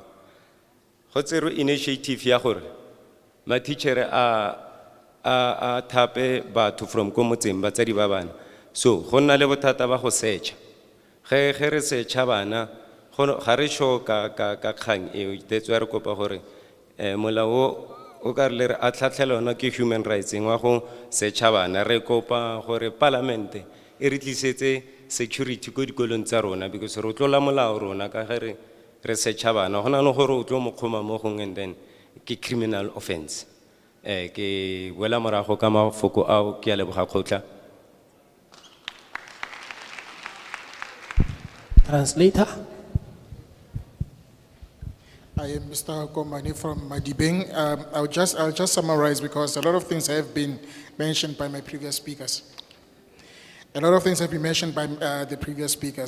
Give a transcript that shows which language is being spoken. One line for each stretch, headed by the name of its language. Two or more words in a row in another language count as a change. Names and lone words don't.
Tswana: Go tsero initiative ya gore ma teacher a thape batho from ko motseng ba tsadi ba bana, so go nna le bothata ba go searcha ge re searcha bana ga re sure ka kgang eo,
English: that's why
Tswana: re kopa gore molao o ka re a tlhatlhela ona ke
English: human rights
Tswana: wa go setšha bana, re kopa gore palamente e re tlisetse security ko dikolong tsa rona, because re tlola molao rona ka ge re setšha bana, go na le gore o tlo mo kgoma mo gong,
English: and then ke criminal offense.
Tswana: Ke boela morago ka mafoko ao, ke a leboga kgotla.
English: Translator. I am Mr. Komani from Madibeng. I'll just summarize because a lot of things have been mentioned by my previous speakers. A lot of things have been mentioned by the previous speakers.